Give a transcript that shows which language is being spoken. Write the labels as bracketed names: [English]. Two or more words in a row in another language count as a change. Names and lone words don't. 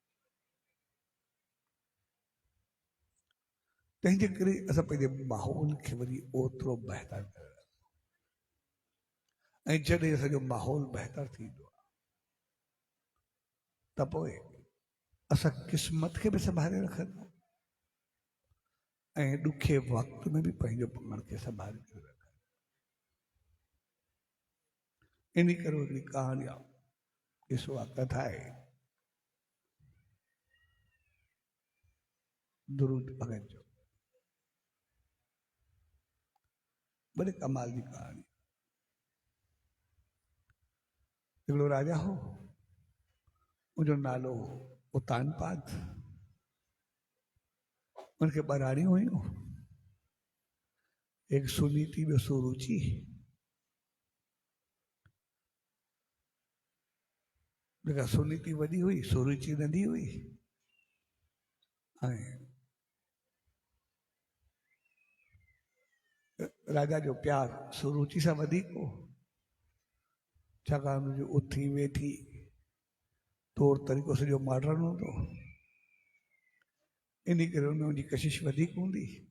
[Sindhi] तंहिंजे करे असां पंहिंजे माहौल खे वरी ओतिरो बहितर करे रखूं, ऐं जॾहिं असांजो माहौल बहितर थींदो आहे त पोइ असां क़िस्मत खे बि संभाले रखंदा ऐं ॾुखे वक़्त में बि पंहिंजो पाण खे संभाले करे रखंदा। इन करे हिकिड़ी कहाणी आहे, ॾिसो आहे, कथा आहे दुरूद भगत जो, बड़े कमाल जी कहानी। हिकिड़ो राजा हो, उनजो नालो हो उतानपाद, उनखे ॿ राणियूं हुयूं, एक सुनीति ॿियो सुरुचि। जेका सुनीति वॾी हुई, सुरुचि नंढी हुई, ऐं राजा जो प्यार सुरुचि सां वधीक हो, छाकाणि हुनजो उथी वेठी तौर तरीक़ो सॼो मॉडर्न हूंदो, इन करे हुनजी कशिश वधीक हूंदी।